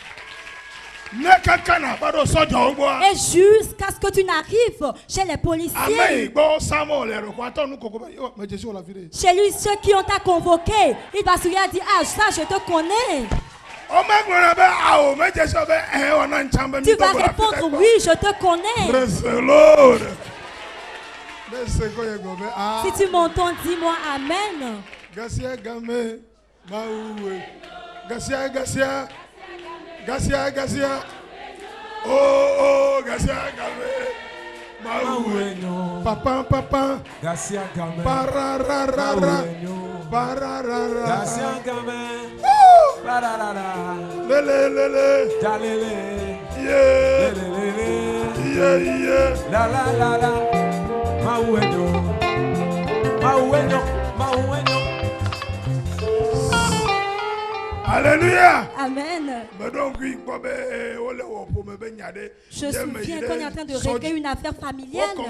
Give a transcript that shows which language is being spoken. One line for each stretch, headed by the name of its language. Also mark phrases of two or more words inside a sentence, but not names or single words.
French: Et jusqu'à ce que tu n'arrives chez les policiers, chez lui, ceux qui ont t'a convoqué, il va sourire et dire, ah ça je te connais. Tu vas répondre, oui je te connais. Si tu m'entends, dis-moi Amen. Gasia. Oh, Gasia Game. Papa. Gasia Game. Pararara. Gasia Game. Pararara. Lele. Dalele. Yeah. La. Maueno. Alléluia. Amen. Je me souviens qu'on est en train de régler une affaire familiale.